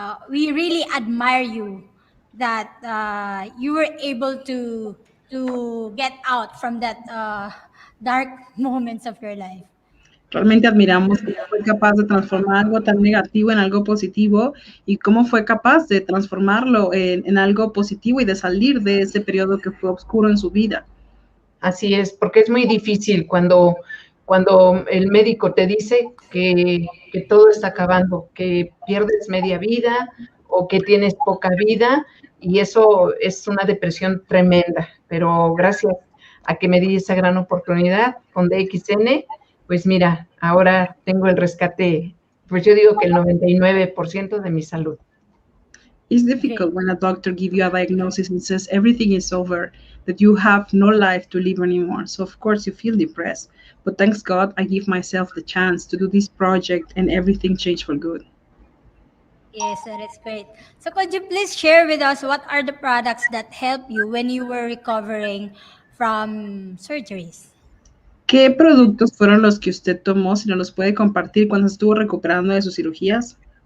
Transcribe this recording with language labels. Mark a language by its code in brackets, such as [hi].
[en] We really admire you that you were able to get out from that dark moments of your life. [es] Realmente admiramos cómo fue capaz de transformar algo tan negativo en algo positivo y cómo fue capaz de transformarlo en algo positivo y de salir de ese periodo que fue oscuro en su vida. Así es, porque es muy difícil cuando el médico te dice que todo está acabando, que pierdes media vida o que tienes poca vida, y eso es una depresión tremenda. Pero gracias a que me di esa gran oportunidad con DXN, pues mira, ahora tengo el rescate, pues yo digo que el 99% de mi salud. [en] It's difficult when a doctor gives you a diagnosis and says everything is over, that you have no life to live anymore. So of course you feel depressed. But thanks God, I give myself the chance to do this project and everything changed for good. Yes, that is great. So could you please share with us what are the products that helped you when you were recovering from surgeries? [es] ¿Qué productos fueron los que usted tomó, si nos los puede compartir, cuando estuvo recuperando de sus cirugías?